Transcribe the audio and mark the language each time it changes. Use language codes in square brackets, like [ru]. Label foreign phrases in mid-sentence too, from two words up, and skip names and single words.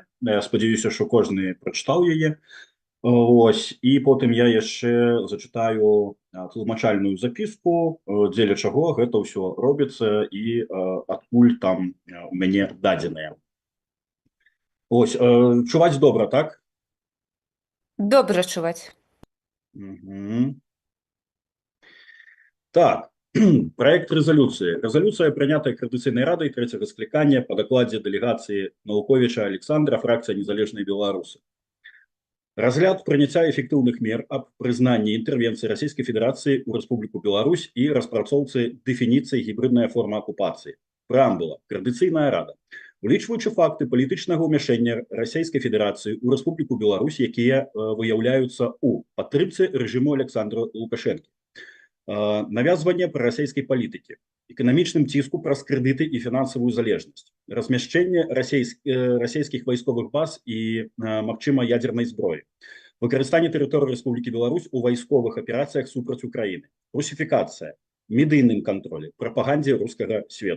[be] Я спадзяюся, што кожны прачытаў яе. Ось, і потым я яшчэ зачитаю тлумачальную запіску, дзеля чаго гэта ўсё робіцца і адкуль там у мяне дадзеныя. Ось, чуваць добра, так? Добра чуваць. Так. [ru] Проект резолюции. Резолюция, принятая Координационной Радой третьего скликания по докладе делегации Наўковіча Александра, фракция «Незалежные белорусы». Разгляд принятия эффективных мер об признании интервенции Российской Федерации в Республику Беларусь и распрацоўцы дефиниции гибридная форма оккупации. Преамбула. Координационная Рада. [be] Улічваючы факты палітычнага ўмяшэння Расійскай Федэрацыі ў Рэспубліку Беларусь, якія выяўляюцца ў падтрымцы рэжыму Александра Лукашэнкі, навязванне прарасійскай палітыкі, эканамічным ціску праз крэдыты і фінансавую залежнасць, размяшчэнне расійскіх вайсковых баз і, магчыма, ядзернай зброі, выкарыстанне тэрыторыі Рэспублікі Беларусь у вайсковых аперацыях супраць Украіны, русіфікацыя, медыйным кантролі, прапагандзе рускага свету.